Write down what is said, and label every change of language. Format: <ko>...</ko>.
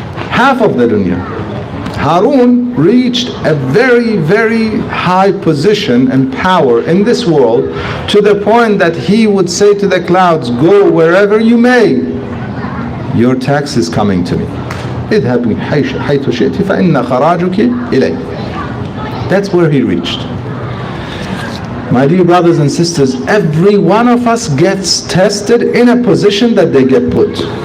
<en>Half of the dunya. Harun reached a very, very high position and power in this world, to the point that he would say to the clouds, go wherever you may, your tax is coming to me.</en> <ar>اذهبي حيث شئت فإن خراجك إلي.</ar> <en>That's where he reached. My dear brothers and sisters, every one of us gets tested in a position that they get put.</en>